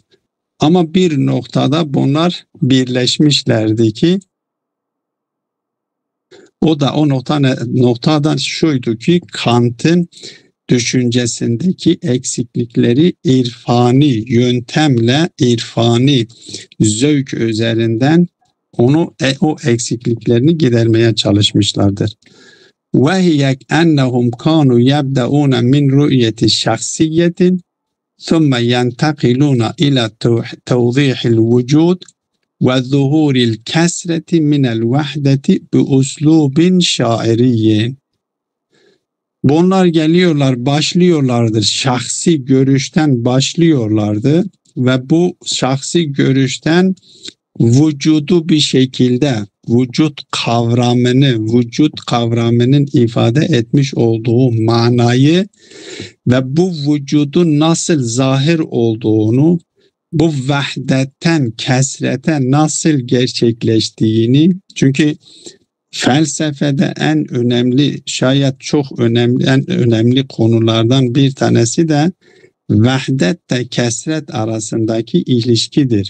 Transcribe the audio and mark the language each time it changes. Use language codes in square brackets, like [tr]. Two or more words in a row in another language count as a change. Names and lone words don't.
[tr] Ama bir noktada bunlar birleşmişlerdi ki o noktadan şuydu ki Kant'ın düşüncesindeki eksiklikleri irfani yöntemle, irfani zevk üzerinden o eksikliklerini gidermeye çalışmışlardır. [ar] وَهِيَ أَنَّهُمْ كَانُوا يَبْدَؤُونَ مِنْ رُؤْيَةِ شَخْصِيَّةٍ ثُمَّ يَنْتَقِلُونَ إِلَى تَوْضِيحِ الْوُجُودِ وَظُهُورِ الْكَسْرَةِ مِنَ الْوَحْدَةِ بِأُسْلُوبٍ شَاعِرِيٍّ. [tr] Bunlar geliyorlar, başlıyorlardır. Şahsi görüşten başlıyorlardı ve bu şahsi görüşten vücudu bir şekilde vücut kavramının ifade etmiş olduğu manayı ve bu vücudun nasıl zahir olduğunu, bu vahdetten kesrete nasıl gerçekleştiğini, çünkü felsefede en önemli, şayet çok önemli, en önemli konulardan bir tanesi de vahdetle kesret arasındaki ilişkidir.